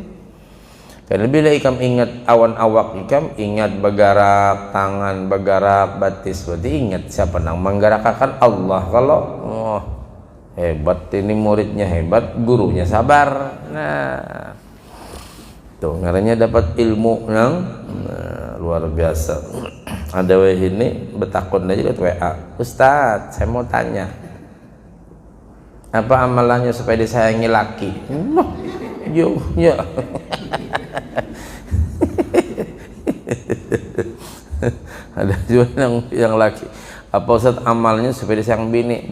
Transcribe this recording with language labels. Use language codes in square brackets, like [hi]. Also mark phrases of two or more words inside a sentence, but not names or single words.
[bjn] Karena bila ikam ingat awan awak ikam, ingat bergerak tangan, bergerak batis, berarti ingat siapa nang menggerakkan Allah. [id] Kalau hebat ini muridnya hebat, gurunya sabar. [bjn] Nah, tuh ngarannya dapat ilmu yang luar biasa. Ada ini betakun aja lihat WA, [id] Ustadz saya mau tanya apa amalannya supaya disayangi laki? Yo ya. Ada juga yang laki, apa Ustadz amalnya supaya disayang bini?